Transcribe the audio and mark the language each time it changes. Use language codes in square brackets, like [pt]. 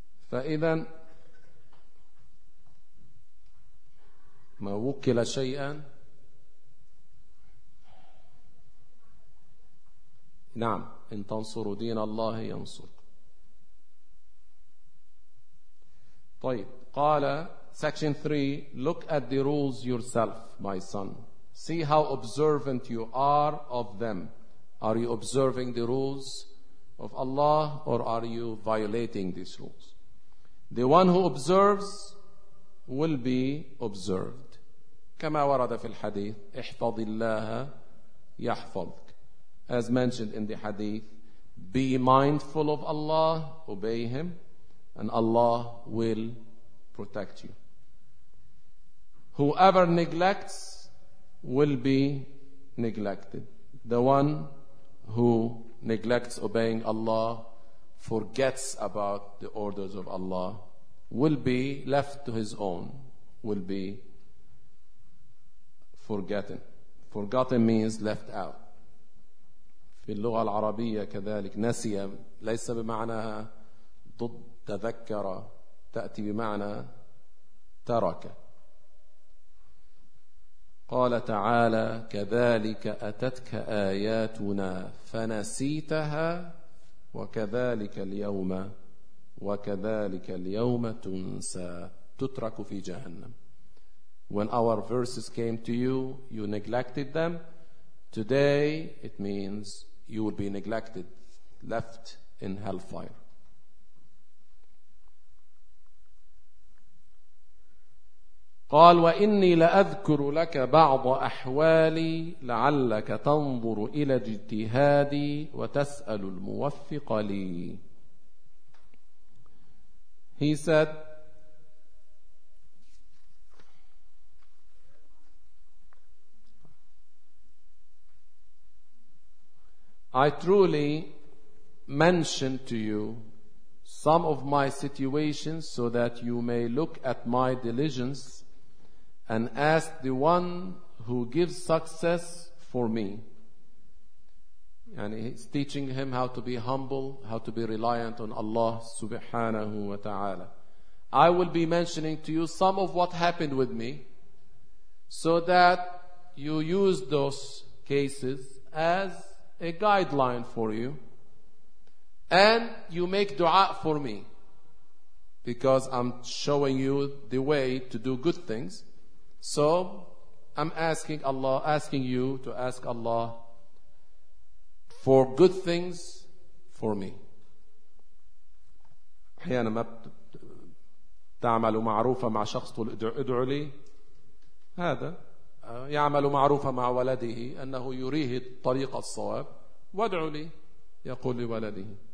[ar] فإذا ما وكل شيئا نعم، إن تنصروا دين الله ينصركم. طيب، قال [en] section 3: look at the rules yourself my son, see how observant you are of them. Are you observing the rules of Allah or are you violating these rules? The one who observes will be observed. [ar] كما ورد في الحديث احفظ الله يحفظك. [en] As mentioned in the hadith, be mindful of Allah, obey him, and Allah will protect you. Whoever neglects will be neglected. The one who neglects obeying Allah, forgets about the orders of Allah, will be left to his own, will be forgotten. Forgotten means left out. [ar] في اللغة العربية كذلك نسي ليس بمعنى ضد تذكر، تأتي بمعنى ترك. قال تعالى كذلك أتتك آياتنا فنسيتها وكذلك اليوم، وكذلك اليوم تنسى، تترك في جهنم. [en] When our verses came to you, you neglected them. Today it means you will be neglected, left in hellfire. [ar] قال وإني لأذكر لك بعض أحوالي لعلك تنظر إلى اجتهادي وتسأل الموفق لي. [en] He said, I truly mention to you some of my situations so that you may look at my diligence and ask the one who gives success for me. And he's teaching him how to be humble, how to be reliant on Allah subhanahu wa ta'ala. I will be mentioning to you some of what happened with me so that you use those cases as a guideline for you, and you make dua for me because I'm showing you the way to do good things. So I'm asking Allah, asking you to ask Allah for good things for me. [ar] أحيانا ما تعمل معروفة مع شخص تقول ادعو لي، هذا يعمل معروفة مع ولده أنه يريه الطريق الصواب، وادعو لي، يقول لولده.